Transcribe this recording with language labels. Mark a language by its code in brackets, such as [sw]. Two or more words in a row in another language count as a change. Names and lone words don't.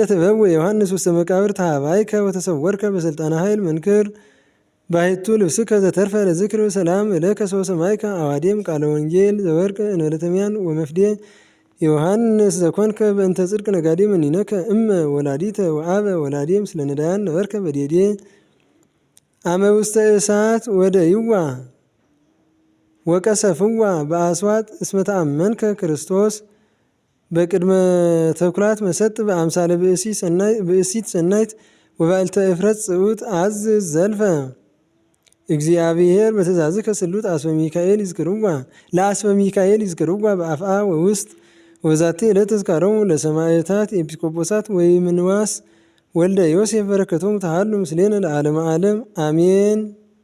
[gez] ትበብ ዮሐንስ ውስተ መቃብር ተሃባይከ ወተሰወርከ በስልጣነ ኃይል መንክር ባሕቱ ልብስከ ዘተርፈ ለዝክር ሰላም እለከ ሰው ሰማይከ አዋዴም ቃለ ወንጌል ዘወርቅ እንበለተሚያን ወመፍዴ ዮሐንስ ዘኮንከ በእንተ ጽድቅ ነጋዴ መኒነከ እመ ወላዲተ ወአበ ወላዴ ምስለ ነዳያን ነበርከ በዴዴ አመ ውስተ እሳት ወደ ይዋ ወቀሰፍዋ በአስዋጥ እስመ ተአመንከ ክርስቶስ በቅድመ ተኩላት መሰጥ በአምሳለ ብእሲት ሰናይት ወባልተ እፍረት ጽዑት አዝ ዘልፈ እግዚአብሔር በትእዛዝከ ስሉጥ አስበ ሚካኤል ይዝክርዋ ለአስበ ሚካኤል ይዝክርዋ በአፍአ ወውስጥ ወዛቲ ዕለት ተዝካሮሙ ለሰማዕታት ኤጲስቆጶሳት ወይምንዋስ ወልደ ዮሴፍ በረከቶሙ ተሃሉ ምስሌነ ለዓለመ ዓለም አሜን።